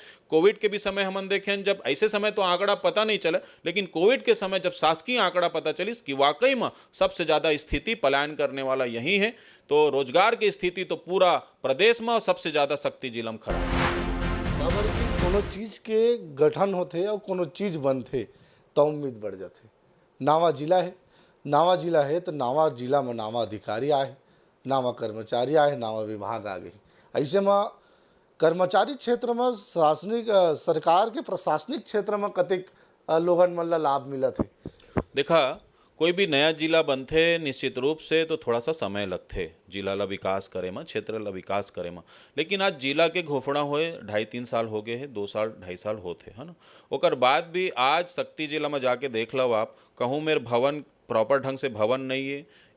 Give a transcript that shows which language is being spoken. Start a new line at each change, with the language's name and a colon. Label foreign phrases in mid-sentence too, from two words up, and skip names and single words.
Chhattisgarhi: कोविड के भी समय हम देखें, जब ऐसे समय तो आंकड़ा पता नहीं चला, लेकिन कोविड के समय जब शासकीय आंकड़ा पता चली कि वाकई में सबसे ज़्यादा स्थिति पलायन करने वाला यहीं है। तो रोजगार की स्थिति तो पूरा प्रदेश में और सबसे ज़्यादा शक्ति जिला में खड़ा है। कोनो चीज़ के गठन होते और कोनो चीज़ बनते तो उम्मीद बढ़ जाते। नावा जिला है तो नावा जिला में नावा अधिकारी आए, नावा कर्मचारी आए, नावा विभाग आ गई। ऐसे में कर्मचारी क्षेत्र में सरकार के प्रशासनिक क्षेत्र में कतेक लोगन मन ला लाभ मिलत है? देखा, कोई भी नया जिला बनते निश्चित रूप से तो थोड़ा सा समय लगते जिला ला विकास करे में, क्षेत्र ला विकास करे में। लेकिन आज जिला के घोषणा हुए 2.5-3 साल हो गए हैं, 2 साल 2.5 साल होते है ना। ओकर बाद भी आज शक्ति जिला में जाके देख लो आप, कहूँ मेरे भवन प्रॉपर ढंग से भवन नहीं है।